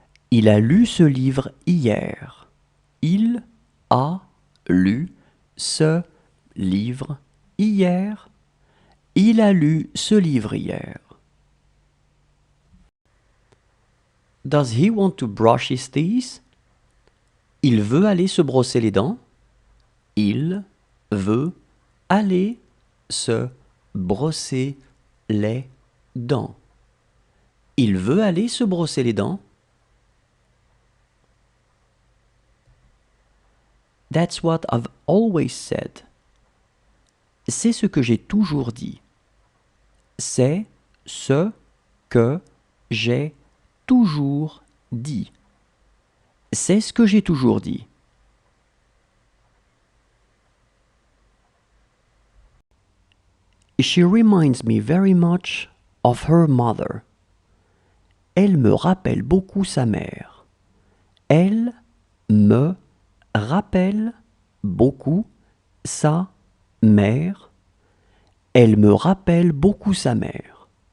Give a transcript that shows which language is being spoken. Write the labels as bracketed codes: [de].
[fr] Il a lu ce livre hier. Il a lu ce livre hier. Il a lu ce livre hier. [en] Does he want to brush his teeth? [fr] Il veut aller se brosser les dents. Il veut aller se brosser les dents. Il veut aller se brosser les dents. [en] That's what I've always said. [fr] C'est ce que j'ai toujours dit. C'est ce que j'ai toujours dit. C'est ce que j'ai toujours dit. [en] She reminds me very much of her mother. [fr] Elle me rappelle beaucoup sa mère. Elle me rappelle beaucoup sa mère. Elle me rappelle beaucoup sa mère.